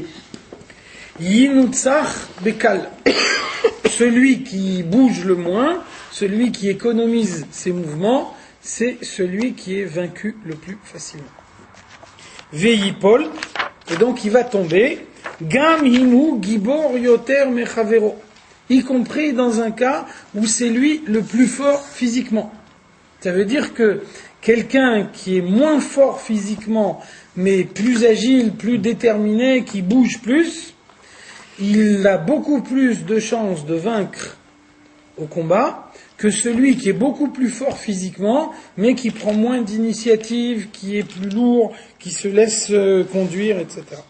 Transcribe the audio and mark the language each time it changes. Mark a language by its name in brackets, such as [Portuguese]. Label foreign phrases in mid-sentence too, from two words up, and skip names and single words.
[Hebrew] ינוצח בקל. [French] Celui qui bouge le moins, celui qui économise ses mouvements, c'est celui qui est vaincu le plus facilement. Veillipol, et donc il va tomber. [Hebrew] גם הינו גיבור יותר מחברו, [French] y compris dans un cas où c'est lui le plus fort physiquement. Ça veut dire que quelqu'un qui est moins fort physiquement, mais plus agile, plus déterminé, qui bouge plus, il a beaucoup plus de chances de vaincre au combat que celui qui est beaucoup plus fort physiquement, mais qui prend moins d'initiative, qui est plus lourd, qui se laisse conduire, etc.